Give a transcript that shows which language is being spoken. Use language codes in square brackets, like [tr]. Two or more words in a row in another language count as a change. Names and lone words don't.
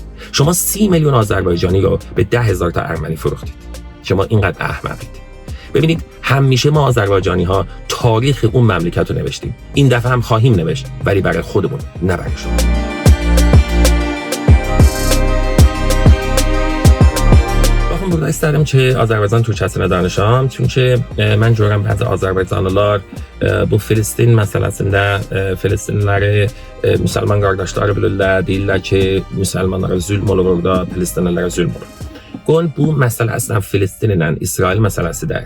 [fa] شما 30 میلیون آذربایجانی رو به 10,000 تا ارمنی فروختید. شما اینقدر احمقید. ببینید همیشه ما آذربایجانی ها تاریخ اون مملکت رو نوشتیم. این دفعه هم خواهیم نوشت، ولی برای خودمون، نه برای شما. [az] بخون burada isterim ki Azərbaycan Türkçəsini danışam. Çünki mən görürəm bəzi Azərbaycanlılar bu Filistin məsələsində Filistinliləri müsəlman qardaşları bilirlər, deyirlər ki, müsəlmanlara zülm olur orada, Filistinlilərə zülm olur. Qoyun bu məsələ əslən Filistin ilə İsrail məsələsidir.